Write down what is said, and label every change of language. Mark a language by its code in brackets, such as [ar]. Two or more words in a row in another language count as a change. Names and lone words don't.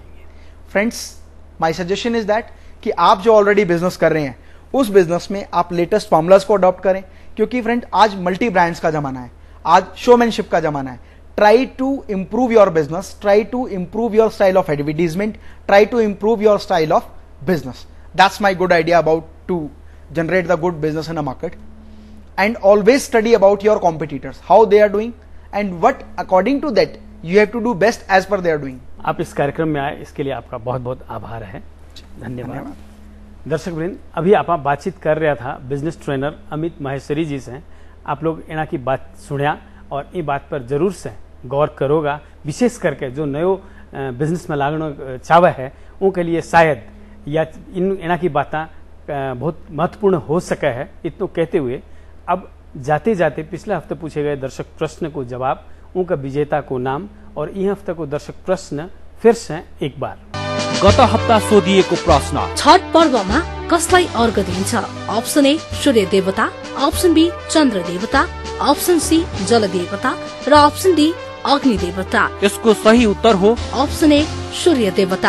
[en] Friends, my suggestion is that [hi] कि आप जो ऑलरेडी बिजनेस कर रहे हैं उस बिजनेस में आप [en] latest formulas [hi] को अडॉप्ट करें, क्योंकि फ्रेंड आज [en] multi brands [hi] का जमाना है, आज शोमैनशिप का जमाना है. [en] Try to improve your business, try to improve your style of advertisement, try to improve your style of business. That's my good idea about to generate the good business in a market. And always study about your competitors, how they are doing, and what according to that You have to do best as per they are doing. [hi] आप इस कार्यक्रम में आए, इसके लिए आपका बहुत बहुत आभार है। धन्यवाद। दर्शक वृंद, अभी आप बातचीत कर रहा था बिजनेस ट्रेनर अमित माहेश्वरी जी से। [rwr] आप लोग इना की बात सुनिया और ये बात पर जरूर से गौर करोगा, विशेष करके जो नयो बिजनेस में लागना चावे है उनके लिए शायद या इना की बातें बहुत महत्वपूर्ण हो सके है। इतना कहते हुए अब जाते जाते पिछले हफ्ते पूछे गए दर्शक प्रश्न को जवाब, उनका विजेता को नाम और यह हफ्ते को दर्शक प्रश्न फिर से एक बार। [ne] गत हप्ता सोधिएको प्रश्न, छठ पर्वमा कसलाई अर्घ दिन्छ? अप्सन ए सूर्य देवता, अप्सन बी चन्द्र देवता, अप्सन सी जल देवता र अप्सन डी अग्नि देवता। यसको सही उत्तर हो अप्सन ए सूर्य देवता।